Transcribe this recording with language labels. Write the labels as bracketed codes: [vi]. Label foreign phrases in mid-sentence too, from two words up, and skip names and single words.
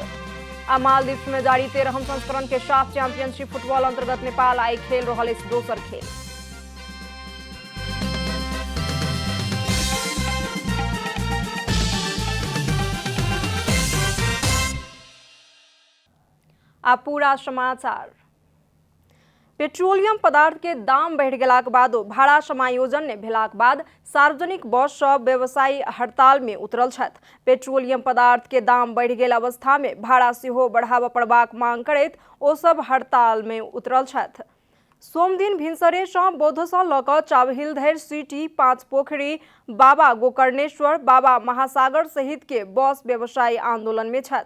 [mai] आ मालदीव्स में जारी 13म संस्करण के साफ चैंपियनशिप फुटबॉल अंतर्गत नेपाल आई खेल रहल अछि दोसर खेल। आ पूरा समाचार। पेट्रोलियम पदार्थ के दाम बढ़ गेलाक बादो भाड़ा समायोजन नहीं भेलाक बाद सार्वजनिक बस सब व्यवसायी हड़ताल में उतरल छथि। पेट्रोलियम पदार्थ के दाम बढ़ गेल अवस्था में भाड़ा सेहो बढ़ाबऽ पड़बाक मांग करैत ओ सब हड़ताल में उतरल छथि। सोम दिन भिनसरे सँ बौद्धसँ लऽ कऽ चाबहिल धरि सिटी, पाँच पोखरी, बाबा गोकर्णेश्वर, बाबा महासागर सहित के बस व्यवसायी आंदोलन में छथि।